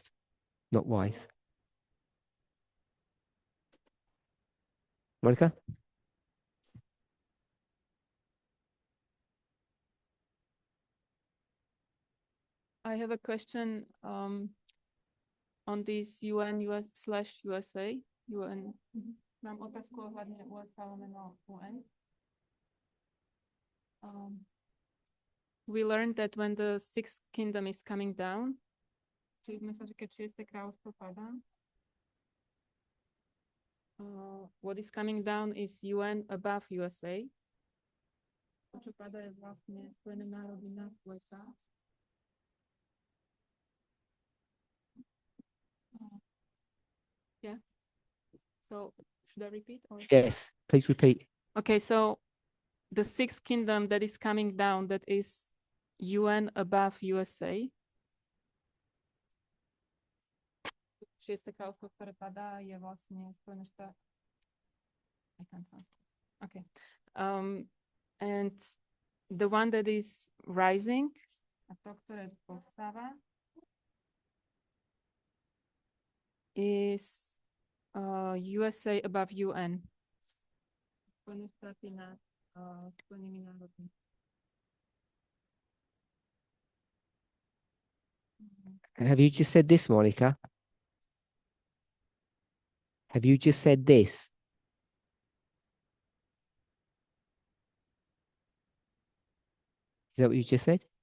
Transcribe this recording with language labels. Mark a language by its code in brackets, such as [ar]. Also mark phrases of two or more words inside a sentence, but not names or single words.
[en] Not wise. Monica? I have a question on this UN/USA. UN. [sk] Mám otázku ohľadne USA lomeno UN. [en] We learned that when the sixth kingdom is coming down, [sk] čili sme sa, že keď šieste kráľovstvo padá, [en] what is coming down is UN above USA. [sk] To, čo padá, je vlastne Spojené národy nad USA. [en] Yeah. So should I repeat? Or? Yes, please repeat. Okay, so the sixth kingdom that is coming down, that is UN above USA. [sk] Šieste kráľovstvo, ktoré padá, je vlastne Spojené štáty. [en] I can't translate. Okay. And the one that is rising, [pl] a to, które powstała, [en] is USA above UN. [sk] Spojené štáty nad Spojenými národmi. [en] Have you just said this, Monica? Have you just said this? Is that what you just said?